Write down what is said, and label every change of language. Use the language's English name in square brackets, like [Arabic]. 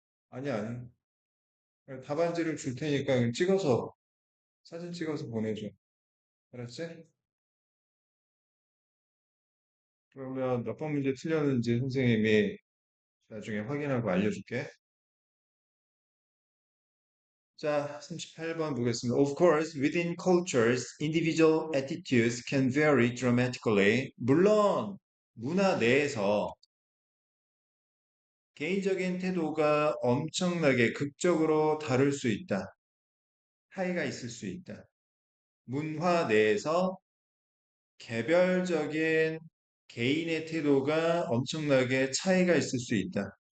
[Korean] 아니야, 아니. 답안지를 줄 테니까 찍어서, 사진 찍어서 보내줘. 알았지? 그러면 몇 번 문제 틀렸는지 선생님이 나중에 확인하고 알려줄게. 자, 38번 보겠습니다. [English] Of course, within cultures, individual attitudes can vary dramatically. [Korean] 물론, 문화 내에서 개인적인 태도가 엄청나게 극적으로 다를 수 있다. 차이가 있을 수 있다. 문화 내에서 개별적인 개인의 태도가 엄청나게 차이가 있을 수 있다.